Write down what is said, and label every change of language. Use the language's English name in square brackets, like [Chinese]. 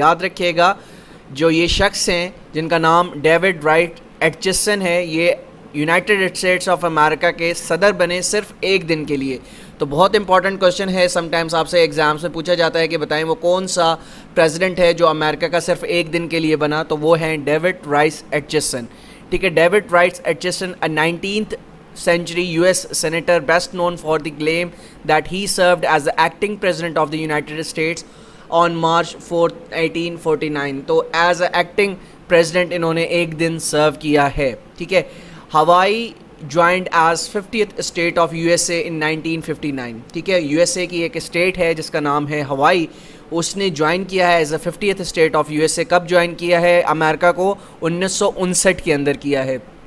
[Hindi] याद रखिएगा, जो ये शख्स हैं जिनका नाम डेविड राइट एटचिसन है, ये यूनाइटेड स्टेट्स ऑफ अमेरिका के सदर बने सिर्फ 1 दिन के लिए। तो बहुत इंपॉर्टेंट क्वेश्चन है, समटाइम्स आपसे एग्जाम्स में पूछा जाता है कि बताएं वो कौन सा प्रेसिडेंट है जो अमेरिका का सिर्फ 1 दिन के लिए बना, तो वो हैं डेविड राइस एटचिसन। [English] ठीक है, David Rice Atchison, a 19th century US senator best known for the claim that he served as the acting president of the United States on March 4, 1849। [Hindi] तो एज अ एक्टिंग प्रेसिडेंट इन्होंने 1 दिन सर्व किया है। [English] ठीक है, Hawaii joined as 50th state of USA in 1959। [Hindi] ठीक है, यूएसए की एक स्टेट है जिसका नाम है हवाई, उसने ज्वाइन किया है as a 50th state of USA. कब ज्वाइन किया है अमेरिका को? 1959 के अंदर किया है।